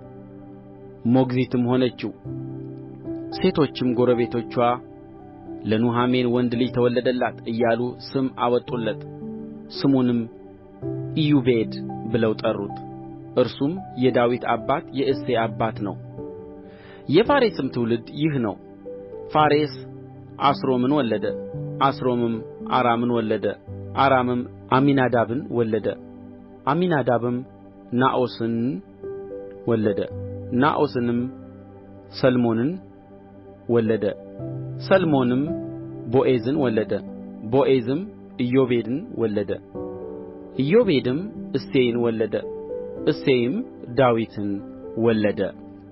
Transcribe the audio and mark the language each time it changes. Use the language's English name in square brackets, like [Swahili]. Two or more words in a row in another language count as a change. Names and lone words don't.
[Amharic] ሞግዚትም ሆነችው። ሴቶችም ጎረቤቶችዋ ለኑኃሚን ወንድ ልጅ ተወለደላት እያሉ ስም አወጡለት። ስሙንም ኢዮቤድ ብለው ጠሩት። እርሱም የዳዊት አባት የእሴይ አባት ነው። የፋሬስም ትውልድ ይህ ነው። ፋሬስ አስሮምን ወለደ፣ አስሮምም አራምን ወለደ፣ አራምም አሚናዳብን ወለደ፣ አሚናዳብም ናዖስን ወለደ፣ ናዖስንም ሰልሞንን ወለደ፣ ሰልሞንም ቦዔዝን ወለደ፣ ቦዔዝም ኢዮቤድን ወለደ፣ ኢዮቤድም እሴይን ወለደ፣ እሴይም ዳዊትን ወለደ።